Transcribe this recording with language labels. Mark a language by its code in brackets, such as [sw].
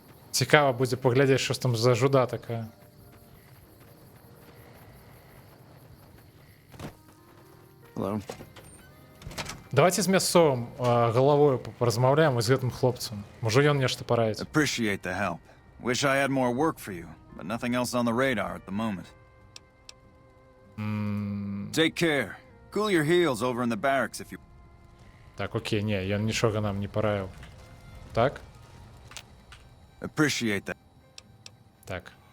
[be] Цікава будзе паглядзець, што там за жуда такая. [en] Hello. [be] Давайте з мясцовым галавою паразмаўляем з гэтым хлопцам. Можа ён нешта параіць. [en] Appreciate the help. Wish I had more work for you, but nothing else on the radar at the moment. Take care. Cool your heels over in the barracks if you... [be] Так, окей, не, ён нічога нам не параіў. Так? [en] Appreciate that. [be] Так.